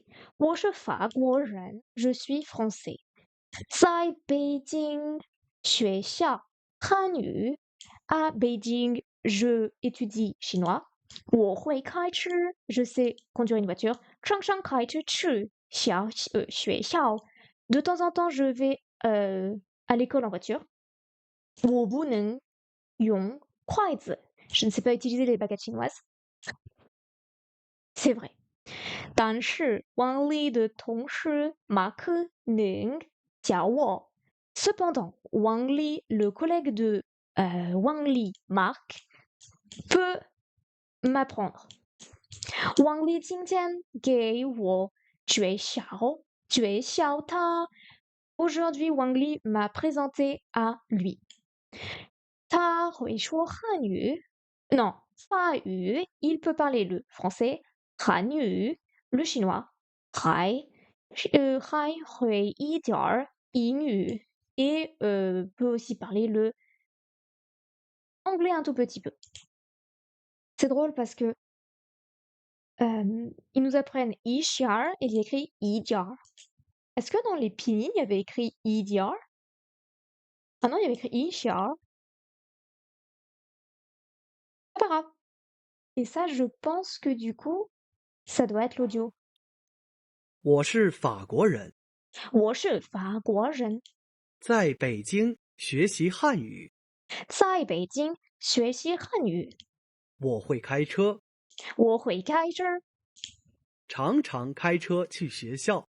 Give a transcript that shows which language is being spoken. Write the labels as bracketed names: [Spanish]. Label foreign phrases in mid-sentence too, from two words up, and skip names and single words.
[Chinese] 我是法国人 [French] ，je suis français。 [Chinese] 在北京学校汉语 [French] ，à Beijing je étudie chinois。 [Chinese] 我会开车 [French] ，je sais conduire une voiture。 [Chinese] 常常开车去学校 [French] ，de temps en temps je vais à l'école en voiture。 [Chinese] 我不能用筷子 [French] ，je ne sais pas utiliser les baguettes chinoises。C'est vrai。 [Chinese] 但是王丽的同事马克能教我。 [French] Cependant, Wang Li, le collègue de Wang Li, Marc, peut m'apprendre. Wang Li [Chinese] 今天给我介绍他。 [French] Aujourd'hui, Wang Li m'a présenté à lui. [Chinese] 他会说汉语？Non, 法语, [French] il peut parler le français, [Chinese] 汉语, [French] le chinois, [Chinese] 还会一点儿英语 [French] et peut aussi parler le anglais un tout petit peu. C'est drôle parce que ils nous apprennent Ishiar et il y a écrit Idiar. Est-ce que dans les pinyin, il y avait écrit Idiar? Ah non, il y avait écrit Ishiar. C'est pas grave. Et ça, je pense que du coup, ça doit être l'audio. [Chinese] 我是法国人，我是法国人，在北京学习汉语。在北京学习汉语。我会开车，我会开车，常常开车去学校。